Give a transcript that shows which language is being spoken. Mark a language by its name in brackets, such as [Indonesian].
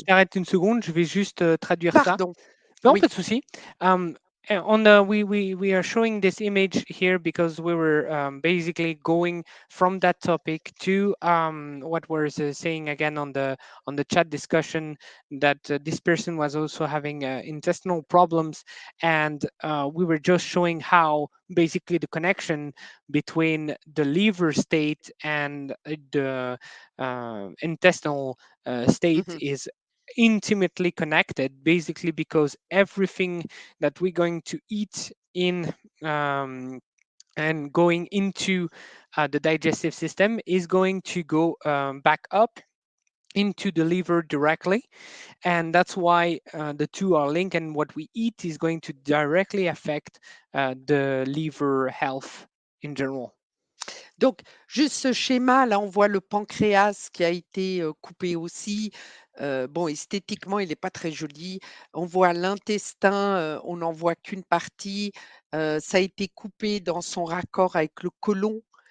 [French] t'arrête une seconde, je vais juste, traduire ça. Pardon, Non, oui. pas de souci. [English] On the we are showing this image here because we were basically going from that topic to what was saying again on the chat discussion that this person was also having intestinal problems, and we were just showing how basically the connection between the liver state and the intestinal state Mmh. is intimately connected, basically because everything that we're going to eat in um, and going into the digestive system is going to go back up into the liver directly, and that's why the two are linked, and what we eat is going to directly affect the liver health in general. [French] Donc, juste ce schéma-là, on voit le pancréas qui a été, coupé aussi. Bon, esthétiquement, il est pas très joli. On voit l'intestin, on n'en voit qu'une partie. Ça a été coupé dans son raccord avec le côlon,